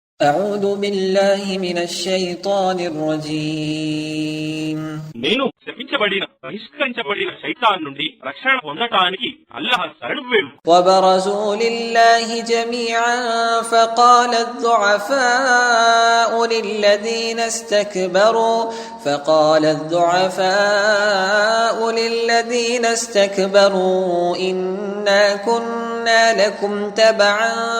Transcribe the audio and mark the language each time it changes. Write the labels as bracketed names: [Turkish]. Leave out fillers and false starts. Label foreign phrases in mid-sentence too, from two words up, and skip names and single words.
[Arabic] أعوذ بالله من الشيطان الرجيم [Telugu] నేను శపించబడిన బహిష్కరించబడిన శైతాన్ నుండి రక్షణ పొందటానికి అల్లాహ్ శరణు వేడు. [Arabic] وبرزوا لله جميعا فقال الضعفاء للذين استكبروا إنا كنا لكم تبعا